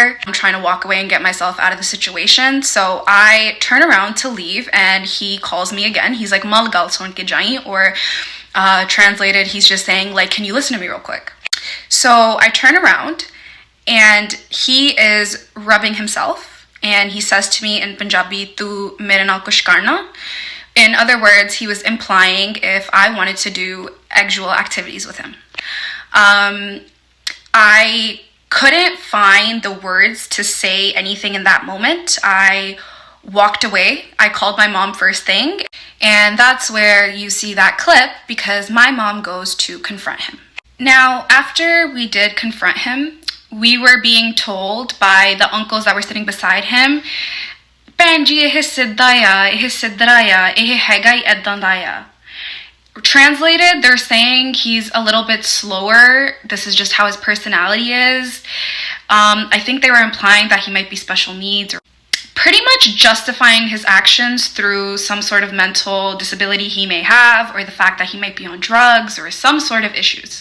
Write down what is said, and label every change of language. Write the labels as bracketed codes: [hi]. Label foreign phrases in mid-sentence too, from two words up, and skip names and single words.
[en] I'm trying to walk away and get myself out of the situation. So I turn around to leave and he calls me again. He's like, [pa] "ਮਲ ਗੱਲ ਸੁਣ ਕੇ ਜਾਈਂ," [en] or translated, he's just saying, like, "Can you listen to me real quick?" So I turn around and he is rubbing himself and he says to me in Punjabi, [pa] "ਤੂੰ ਮੇਰੇ ਨਾਲ ਕੁਝ ਕਰਨਾ." [en] In other words, he was implying if I wanted to do sexual activities with him. I couldn't find the words to say anything in that moment. I walked away. I called my mom first thing. And that's where you see that clip because my mom goes to confront him. Now, after we did confront him, we were being told by the uncles that were sitting beside him, [pa] "ਭੈਣ ਜੀ ਇਹ ਸਿੱਧਾ ਆ ਇਹ ਸਿੱਧਰਾ ਆ ਇਹ ਹੈਗਾ ਹੀ ਏਦਾਂ ਦਾ ਆ." [en] Translated, they're saying he's a little bit slower. This is just how his personality is. I think they were implying that he might be special needs or pretty much justifying his actions through some sort of mental disability he may have or the fact that he might be on drugs or some sort of issues.